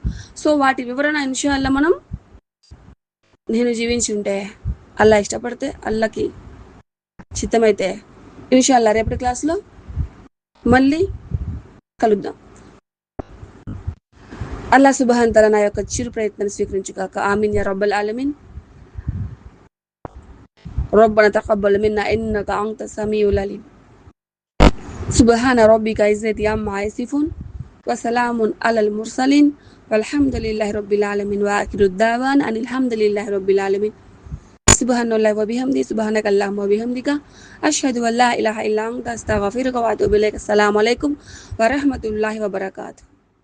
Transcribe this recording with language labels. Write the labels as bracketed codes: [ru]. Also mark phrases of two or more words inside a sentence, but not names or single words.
[te] సో వాటి వివరణ ఇన్షాల్లా మనం నేను జీవించి ఉంటే, అల్లా ఇష్టపడితే, అల్లాకి చిత్తమైతే ఇన్షాల్లా రేపటి క్లాస్లో మళ్ళీ కలుద్దాం. అల్లా [ar] سبحان تعالى [te] నా యొక్క చిరు ప్రయత్నాన్ని స్వీకరించుగాక. [ar] آمين يا رب العالمين. ربنا تقبل منا إنك أنت السميع العليم. سبحان ربك العزة عما يصفون وسلام على المرسلين والحمد لله رب العالمين وآخر دعوانا أن الحمد لله رب العالمين. سبحان الله وبحمده سبحانك اللهم وبحمدك أشهد أن لا إله إلا أنت أستغفرك وأتوب إليك. السلام عليكم ورحمة الله وبركاته.